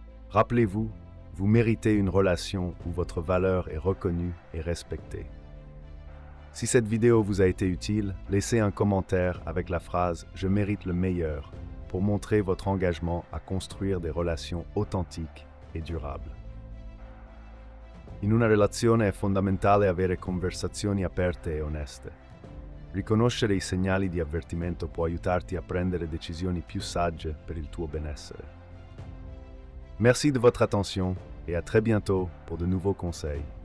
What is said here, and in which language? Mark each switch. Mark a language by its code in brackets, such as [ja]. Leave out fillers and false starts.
[fr] Rappelez-vous, vous méritez une relation où votre valeur est reconnue et respectée. Si cette vidéo vous a été utile, laissez un commentaire avec la phrase « Je mérite le meilleur » pour montrer votre engagement à construire des relations authentiques et durables. [it] In una relazione è fondamentale avere conversazioni aperte e oneste. Riconoscere i segnali di avvertimento può aiutarti a prendere decisioni più sagge per il tuo benessere. [fr] Merci de votre attention et à très bientôt pour de nouveaux conseils.